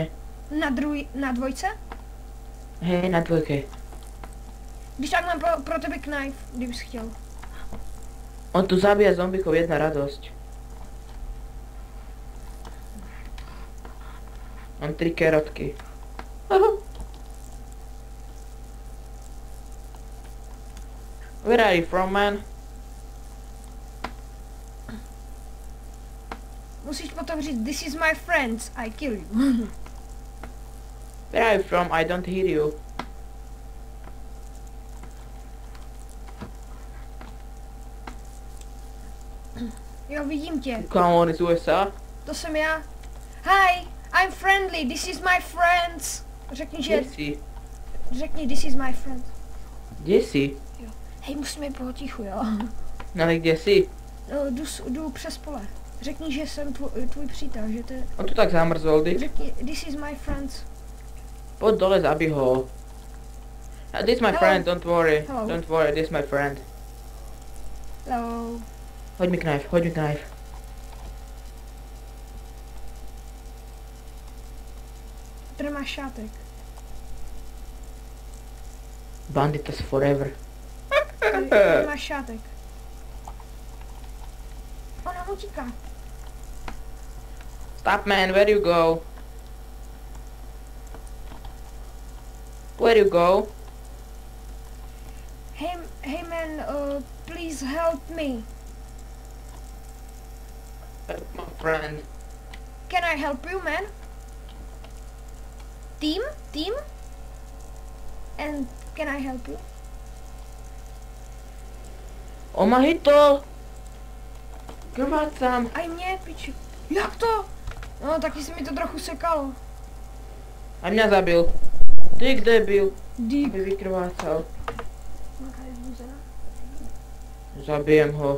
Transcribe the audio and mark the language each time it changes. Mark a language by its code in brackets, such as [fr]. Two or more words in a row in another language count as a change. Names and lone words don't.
[cs] Na dvojce? [sk] Hej, na dvojke. [cs] Když tak mám pro tebe knife, kdybys chtěl. [sk] On tu zabíja zombikov, jedna radosť. [cs] Mám 3 kerotky. [en] Where are you from, man? [cs] Musíš potom říct, [en] this is my friends, I kill you. Where are you from? I don't hear you. [cs] Jo, vidím tě. Kámo, on je z USA? To jsem já. [en] Hi, I'm friendly, this is my friends. [cs] Řekni, že... Kde si? Řekni, [en] this is my friend. [cs] Kde si? Hej, musíme být potichu, jo. No ale kde si? No, jdu přes pole. Řekni, že jsem tvůj přítel, že to je... [sk] On tu tak zamrzol, ty. [cs] Řekni, [en] this is my friends. [sk] Poď dole, zabij ho. [en] This is my Hello. friend, don't worry. Hello. Don't worry, this is my friend. Hello. [cs] Hoď mi knife. Tady máš šátek. [en] Banditas forever. [cs] Tady máš šátek. Ona utíká. [en] Stop, man, where you go? Where you go? Hey man, please help me. My friend. Can I help you, man? Team? And can I help you? [sk] On ma hitol! Krvácam. [cs] Aj mě, piči. Jak to? No, taky se mi to trochu sekalo. [sk] A mňa zabil. Ty debil. [cs] Dík. Aby vykrvácal. Jaká je zbuzená? [sk] Zabijem ho.